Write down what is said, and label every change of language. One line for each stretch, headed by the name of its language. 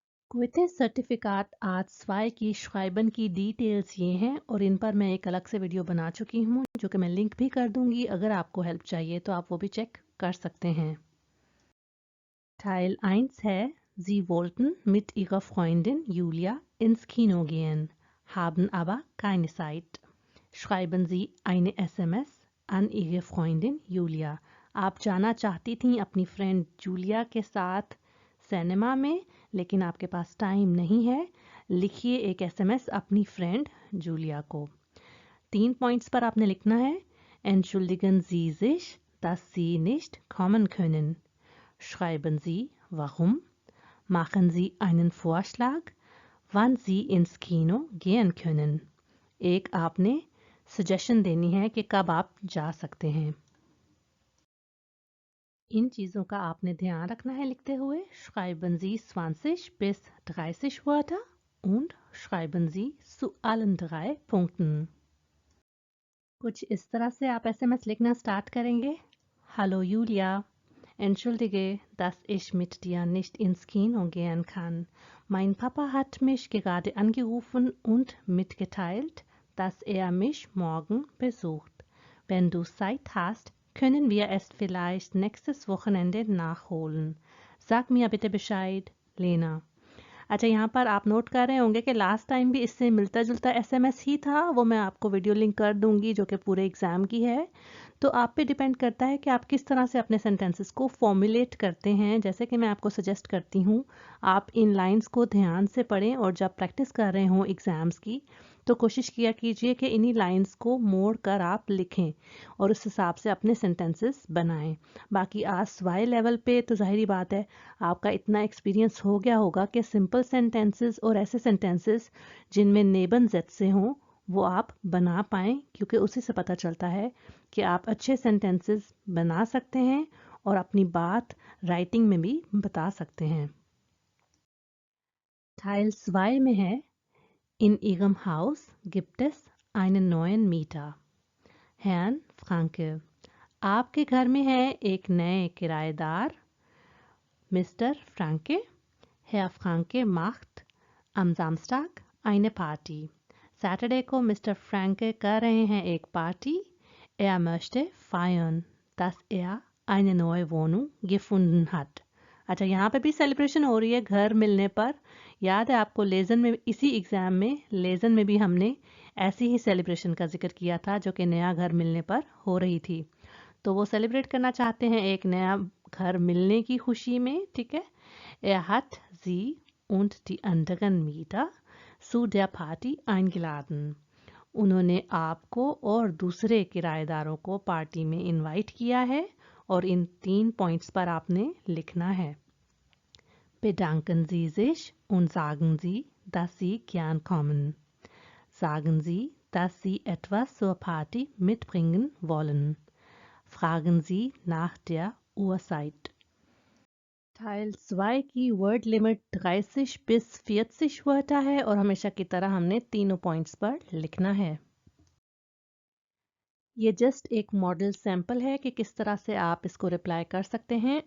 Hindi: क्विथे certificate आज 2 की श्राइबन की डिटेल्स ये हैं और इन पर मैं एक अलग से वीडियो बना चुकी हूँ जो कि मैं लिंक भी कर दूंगी। अगर आपको हेल्प चाहिए तो आप वो भी चेक कर सकते हैं।
German: Teil 1
Hindi: है
German: Sie wollten mit ihrer Freundin Julia ins Kino gehen, haben aber keine Zeit. Schreiben Sie eine SMS an Ihre Freundin Julia.
Hindi: आप जाना चाहती थी अपनी फ्रेंड जूलिया के साथ सिनेमा में, लेकिन आपके पास टाइम नहीं है। लिखिए एक एसएमएस अपनी फ्रेंड जूलिया को। 3 पॉइंट्स पर आपने लिखना है।
German: Entschuldigen Sie sich, dass Sie nicht kommen können. Schreiben Sie, warum? Machen Sie einen Vorschlag, wann Sie ins Kino gehen können.
Hindi: एक आपने सजेशन देनी है कि कब आप जा सकते हैं। इन चीज़ों का आपने ध्यान रखना है लिखते हुए।
German: Schreiben Sie 20 bis 30 Wörter und schreiben Sie zu allen 3 Punkten.
Hindi: कुछ इस तरह से आप एसएमएस लिखना स्टार्ट करेंगे।
German: Hallo Julia, entschuldige, dass ich mit dir nicht ins Kino gehen kann. Mein Papa hat mich gerade angerufen und mitgeteilt, dass er mich morgen besucht. Wenn du Zeit hast, können wir es vielleicht nächstes Wochenende nachholen. Sag mir bitte Bescheid, Lena.
Hindi: अच्छा, यहाँ पर आप note कर रहे होंगे कि last time भी इससे मिलता जुलता एसएमएस ही था। वो मैं आपको वीडियो लिंक कर दूंगी जो कि पूरे एग्ज़ाम की है। तो आप पे डिपेंड करता है कि आप किस तरह से अपने सेंटेंसेस को फॉर्मुलेट करते हैं। जैसे कि मैं आपको सजेस्ट करती हूँ आप इन लाइंस को ध्यान से पढ़ें और जब प्रैक्टिस कर रहे हों एग्ज़ाम्स की तो कोशिश किया कीजिए कि इन्हीं लाइंस को मोड़ कर आप लिखें और उस हिसाब से अपने सेंटेंसेस बनाएं। बाकी आज स्वाई लेवल पे तो जाहिर बात है आपका इतना एक्सपीरियंस हो गया होगा कि सिंपल सेंटेंसेस और ऐसे सेंटेंसेस जिनमें नेबन जेड से हों वो आप बना पाएँ, क्योंकि उसी से पता चलता है कि आप अच्छे सेंटेंसेस बना सकते हैं और अपनी बात राइटिंग में भी बता सकते हैं।
German: Teil 2
Hindi: में है
German: In Ihrem Haus gibt es einen neuen Mieter, Herrn Franke.
Hindi: आपके घर में है एक नए किराएदार, mister फ्रांके।
German: Herr Franke macht am Samstag eine Party.
Hindi: Saturday को मिस्टर फ्रैंके कर रहे हैं एक party.
German: Er möchte feiern, dass er eine neue Wohnung gefunden hat.
Hindi: अच्छा, यहाँ पे भी सेलिब्रेशन हो रही है घर मिलने पर। याद है आपको लेज़न में, इसी एग्ज़ाम में लेज़न में भी हमने ऐसी ही सेलिब्रेशन का जिक्र किया था जो कि नया घर मिलने पर हो रही थी। तो वो सेलिब्रेट करना चाहते हैं एक नया घर मिलने की खुशी में, ठीक है।
German: Er hat sie und die anderen Mieter zu der Party eingeladen.
Hindi: उन्होंने आपको और दूसरे किराएदारों को पार्टी में इनवाइट किया है और इन 3 पॉइंट्स पर आपने लिखना है।
German: Bedanken Sie sich und sagen Sie, dass Sie gern kommen. Sagen Sie, dass Sie etwas zur Party mitbringen wollen. Fragen Sie nach der Uhrzeit.
Hindi: Teil 2 की वर्ड लिमिट 30 bis 40 वर्टा है और हमेशा की तरह हमने तीनों पॉइंट्स पर लिखना है। ये जस्ट एक मॉडल सैंपल है कि किस तरह से आप इसको रिप्लाई कर सकते हैं।